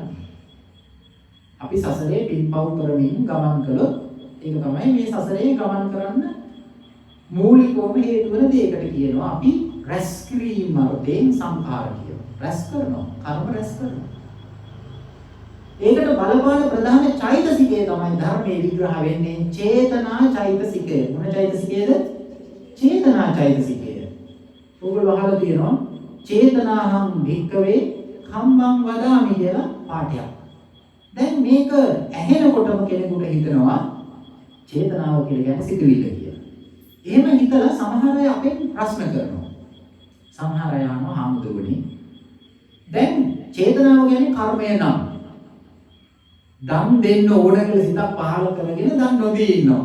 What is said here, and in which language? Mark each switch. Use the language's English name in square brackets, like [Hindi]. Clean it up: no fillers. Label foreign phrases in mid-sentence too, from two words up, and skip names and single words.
[Sinhala] අපි සසරේ පින්පව් කරමින් ගමන් කළොත් ඒක තමයි මේ සසරේ ගමන් කරන්න මූලිකවම හේතු වෙන දෙයකට කියනවා අපි රැස් කිරීම අර්ථයෙන් සංඛාර කියනවා. රැස් කරනවා, කර්ම රැස් කරනවා. ඒකට බලපාන ප්‍රධාන චෛතසිකය තමයි ධර්මයේ විග්‍රහ වෙන්නේ චේතනා චෛතසිකය. මොන චෛතසිකයද? චේතනා චෛතසිකය. ඔයගොල්ලෝ අහලා තියෙනවා [Pali] චේතනාහං භික්ඛවේ කම්මං වදාමි [Sinhala] කියලා පාඨයක්. දැන් මේක ඇහෙනකොටම කෙනෙකුට හිතනවා චේතනාව කියලා කියන්නේ සිතුවිල්ල කියලා. එහෙම හිතලා සමහර අය අපෙන් ප්‍රශ්න කරනවා. සමහර අය අහනවා හාමුදුරුවනේ දැන් චේතනාව කියන්නේ කර්මය නම් දන් දෙන්න ඕන කියලා සිතක් පහළ කරගෙන දන් නොදී ඉන්නවා.